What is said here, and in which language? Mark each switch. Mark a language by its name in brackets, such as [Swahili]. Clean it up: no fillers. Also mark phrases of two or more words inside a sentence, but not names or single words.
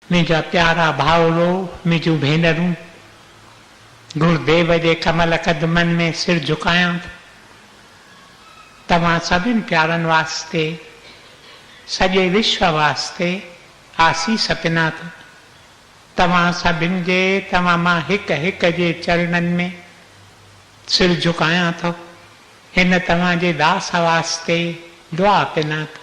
[Sindhi] मुझा प्यारा भावरो, मुझू भेनरू, गुरुदेव जे कमल कदमन में सिर झुकाया। तव्हां सभिनि प्यारनि वास्ते, सॼे विश्व वास्ते आसीस पिना थो। तव्हां सभिनि जे, तव्हां मां हिक हिक जे चरणनि में सिर झुकायां थो। हिन तव्हांजे दास वास्ते दुआ पिना थो।